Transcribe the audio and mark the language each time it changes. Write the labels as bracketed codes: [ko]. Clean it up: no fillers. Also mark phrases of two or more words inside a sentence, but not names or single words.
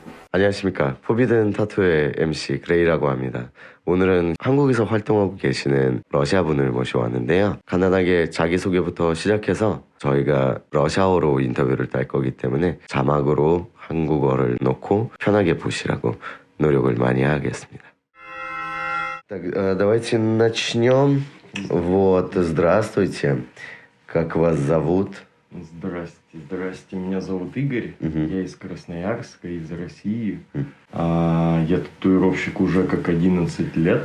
[ko] 안녕하십니까. 포비든 타투의 MC 그레이라고 합니다. 오늘은 한국에서 활동하고 계시는 러시아분을 모셔왔는데요. 간단하게 자기소개부터 시작해서 저희가 러시아어로 인터뷰를 딸 거기 때문에 자막으로 한국어를 넣고 편하게 보시라고 노력을 많이 하겠습니다. [ru] Так, давайте начнем. Вот, здравствуйте. Как вас зовут? Здрасте, меня зовут Игорь, я из Красноярска, из России. Я татуировщик уже как 11 лет.